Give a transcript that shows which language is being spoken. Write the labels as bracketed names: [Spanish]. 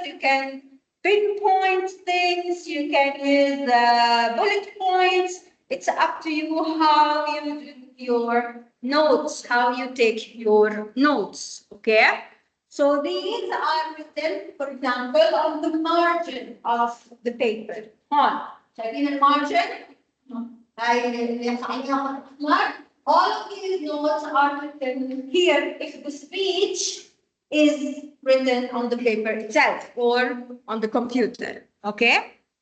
[English] You can pinpoint things. You can use bullet points. It's up to you how you do your notes, how you take your notes. Okay? So these are written, for example, on the margin of the paper. [Arabic] شايفين المارجن؟ هاي اللي عليها أحمر. [English] All of these notes are written here if the speech is written on the paper itself or on the computer. Okay?